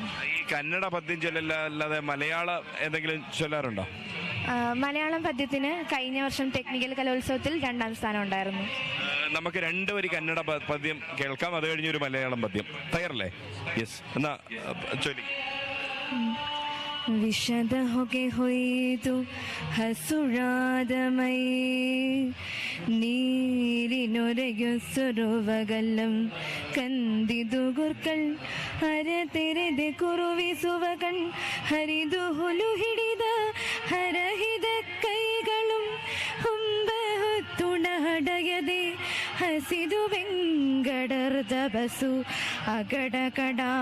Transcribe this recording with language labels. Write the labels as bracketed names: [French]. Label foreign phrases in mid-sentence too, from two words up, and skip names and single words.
[Malayalam] ഈ കന്നഡ പദ്യം ചൊല്ലല്ലാതെ മലയാളം എന്തെങ്കിലും ചൊല്ലാറുണ്ടോ? മലയാളം പദ്യത്തിന് കഴിഞ്ഞ വർഷം ടെക്നിക്കൽ കലോത്സവത്തിൽ 2ാം സ്ഥാനം ഉണ്ടായിരുന്നു. നമുക്ക് 2 വരി കന്നഡ പദ്യം കേൾക്കാം, അത് കഴിഞ്ഞ് ഒരു മലയാളം പദ്യം. തയ്യാറല്ലേ? യെസ്, എന്നാ ചൊല്ലി. [Kannada] ವಿಷದ ಹೊಗೆ ಹೊಯ್ದು ಹಸುರಾದಮೈ ನೀರಿನೊರೆಯೊಸರುವಗಲ್ಲಂ ಕಂದಿದು ಗುರ್ಕಳ್ ಹರತೆರೆದೆ ಕುರುವಿಸುವ ಕಣ್ ಹರಿದು ಹುಲು ಹಿಡಿದ ಹರಹಿದ ಕೈಗಳು ಹುಂಬ ಹೊತ್ತುಣ ಹಡಯದೆ ಹಸಿದು ಬೆಂಗಡರ್ದ ಬಸು ಅಗಡಕಡ